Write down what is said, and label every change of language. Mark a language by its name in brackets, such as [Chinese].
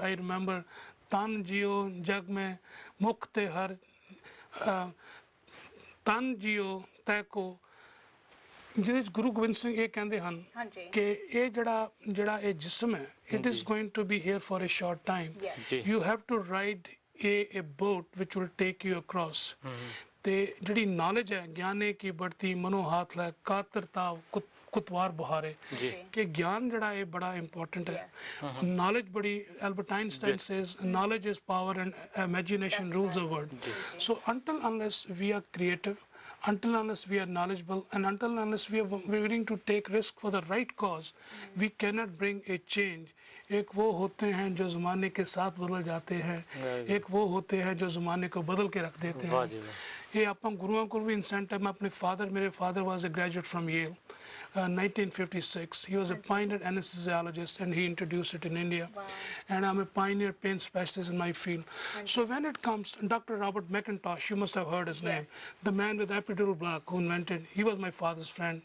[English] I remember, [Punjabi] Tan Jio Jag mein Mukte Har, Tan Jio Taiko, ਜਿਹਦੇ ਵਿੱਚ ਗੁਰੂ ਗੋਬਿੰਦ ਸਿੰਘ ਇਹ ਕਹਿੰਦੇ ਹਨ ਕਿ ਇਹ ਜਿਹੜਾ ਇਹ ਜਿਸਮ ਹੈ, [English] it is going to be here for a short time. You have to ride a boat which will take you across. [Punjabi] ਤੇ ਜਿਹੜੀ ਨੌਲੇਜ ਹੈ, ਗਿਆਨੇ ਕੀ ਬੜਤੀ ਮਨੋ ਹਾਥ ਲੈ ਕਾਤਰਤਾ ਕੁਤਵਾਰ ਬੁਹਾਰੇ, ਕਿ ਗਿਆਨ ਜਿਹੜਾ ਇਹ ਬੜਾ ਇੰਪੋਰਟੈਂਟ ਹੈ. ਨੌਲੇਜ ਬੜੀ, [English] Albert Einstein says knowledge is power and imagination rules the world. So until unless we are creative, until unless we are knowledgeable, and until unless we are willing to take risk for the right cause, we cannot bring a change. [Hindi] एक वो होते हैं जो ज़माने के साथ बदल जाते हैं, एक वो होते हैं जो ज़माने को बदल के रख देते हैं. ये आप गुरुओं को भी इंसेंट है. मैं अपने मेरे [English] Father was a graduate from Yale, 1956. He was a pioneer anesthesiologist, and he introduced it in India. And I'm a pioneer pain specialist in my field. So when it comes, Dr. Robert McIntosh, you must have heard his name, the man with epidural block who invented, he was my father's friend.